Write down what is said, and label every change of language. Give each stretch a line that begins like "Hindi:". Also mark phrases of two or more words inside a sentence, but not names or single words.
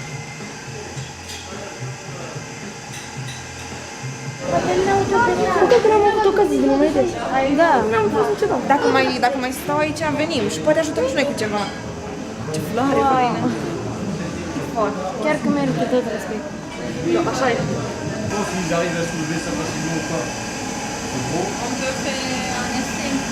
Romanian: Încă că n-am avut ocazii de moment. Da, n-am văzut niciodată. Dacă mai stau aici, venim și poate ajutăm și noi cu ceva. Ce floare faină. Chiar că merită tot respect. Da, așa e.
French: Ils arrivent à soulever ça facilement ou pas. C'est beau. On peut faire un essai.